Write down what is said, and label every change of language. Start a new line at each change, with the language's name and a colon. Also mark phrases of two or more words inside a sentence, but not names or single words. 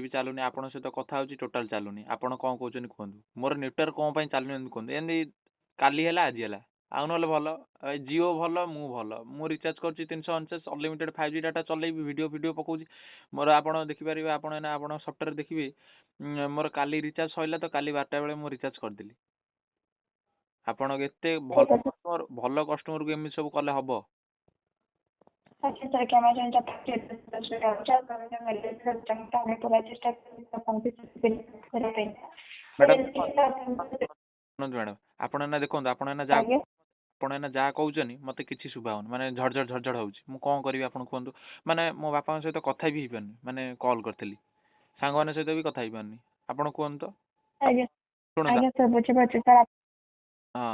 Odia: ବି ଚାଲୁନି ଆପଣଙ୍କ ସହିତ କଥା ହଉଛି ଟୋଟାଲ ଚାଲୁନି ଆପଣ କଣ କହୁଛନ୍ତି କୁହନ୍ତୁ ମୋର ନେଟୱାର୍କ କଣ ପାଇଁ ଚାଲୁନି ଏମିତି କୁହନ୍ତୁ ଏମିତି କାଲି ହେଲା ଆଜି ହେଲା ଆଉ ନହେଲେ ଭଲ ଜିଓ ଭଲ ମୁଁ ରିଚାର୍ଜ କରୁଛି 349
English: unlimited 5G data
Odia: ଚଲେଇବି ଭିଡିଓ ପକଉଛି ମୋର ଆପଣ ଦେଖିପାରିବେ ଆପଣ ଏନା ଆପଣ ସଫ୍ଟୱେयर ଦେଖିବେ ମୋର କାଲି ରିଚାର୍ଜ ସରିଲା ତ କାଲି 12ଟା ବେଳେ ମୁଁ ରିଚାର୍ଜ କରିଦେଲି ଆପଣ ଏତେ ଭଲ କଷ୍ଟମରକୁ ଏମିତି ସବୁ କଲେ ହବ
Hindi: अच्छा सर क्या मैं जानता हूँ पूरा चेष्टा
Odia: ମ୍ୟାଡାମ ଆପଣ ଏନା ଦେଖନ୍ତୁ ଆପଣ ଏନା ଯାହା କହୁଛନ୍ତି ମତେ କିଛି ଶୁଭା ହଉନି ମାନେ ଝଡଝଡ ହଉଛି ମୁଁ କଣ କରିବି ଆପଣ କୁହନ୍ତୁ ମାନେ ମୋ ବାପାଙ୍କ ସହିତ କଥା ବି ହେଇପାରୁନି ମାନେ କଲ୍ କରିଥିଲି ସାଙ୍ଗମାନଙ୍କ ସହିତ ବି କଥା ହେଇପାରୁନି ଆପଣ କୁହନ୍ତୁ ତ ହଁ